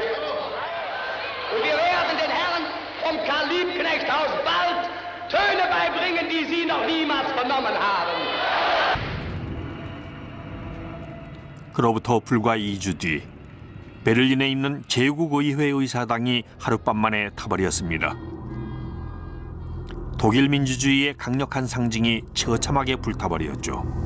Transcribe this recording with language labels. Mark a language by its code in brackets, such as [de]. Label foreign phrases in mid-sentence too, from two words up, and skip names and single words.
[de] Und wir werden den Herren vom Karl-Liebknecht-Haus bald Töne beibringen, die sie noch niemals vernommen haben. [ko] 그로부터 불과 2주 뒤 베를린에 있는 제국의회 의사당이 하룻밤만에 타버렸습니다. 독일 민주주의의 강력한 상징이 처참하게 불타버렸죠.